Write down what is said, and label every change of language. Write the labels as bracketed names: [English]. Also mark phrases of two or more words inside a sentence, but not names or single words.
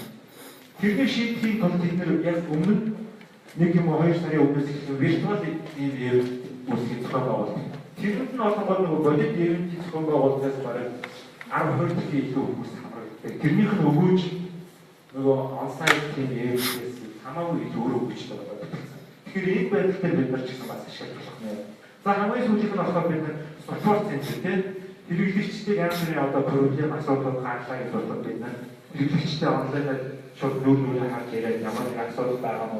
[Mongolian] Тэрний шийдлийн тулд бид нар яг өмнө нэг юм 2 сарын өмнөөс ихсэн виртуал ийм event үүсгэж зохион байгуулдаг. Тэрэнд нь олонгод нөгөө бодит event зохион байгуулалтаас бараг 10% илүү хүмүүс хамрагддаг. Тэрнийх нь өгөөж нөгөө [English] on-site team event-ээс [Mongolian] хамаагүй илүү өөр өгч байгаа. Тэгэхээр энэ байдлаар бид нар ч гэсэн бас ашиглах болно. За хамгийн сүүлийнх нь болохоор бид нар [English] support center [Mongolian] тийм хэрэглэгчдийн ямар нэгэн одоо проблем асуудал гаргахаа гэж бодоод бид нар хэрэглэгчтэй онлайнаар шууд нүүр харж яриад ямар нэг асуудал байгаа юм уу?